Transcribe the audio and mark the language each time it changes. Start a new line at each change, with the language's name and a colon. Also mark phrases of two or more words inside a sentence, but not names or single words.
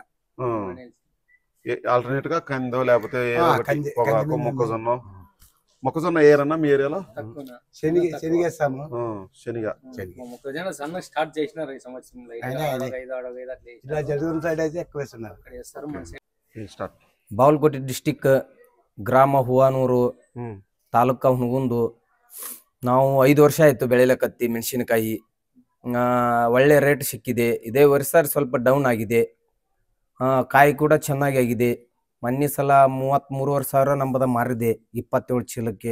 Telugu: ఆల్టర్నేట్ గా కందో లేకపోతే మొక్కజొన్న వేయరన్నా మీ ఏరియాలో? శనిగేస్తాము. మొక్కజొన్న సన్న స్టార్ట్ చేసినారు ఈ సంవత్సరం. ఇలా జరుగుతున్న సైడ్ అయితే ఎక్కువ వేస్తున్నారు.
Kannada: ಬಾಗಲಕೋಟೆ ಡಿಸ್ಟಿಕ್ ಗ್ರಾಮ ಹೂವಾನೂರು ತಾಲೂಕು ಹುನಗುಂದು. ನಾವು 5 ವರ್ಷ ಆಯ್ತು ಬೆಳೆಯಲಕತ್ತಿ ಮೆಣಸಿನಕಾಯಿ. ಒಳ್ಳೆ ರೇಟ್ ಸಿಕ್ಕಿದೆ. ಇದೇ ವರ್ಷ ಸ್ವಲ್ಪ ಡೌನ್ ಆಗಿದೆ. ಕಾಯಿ ಕೂಡ ಚೆನ್ನಾಗಿ ಆಗಿದೆ. ಮೊನ್ನೆ ಸಲ 33,500 ನಂಬದ ಮಾರಿದೆ 27 ಚೀಲಕ್ಕೆ.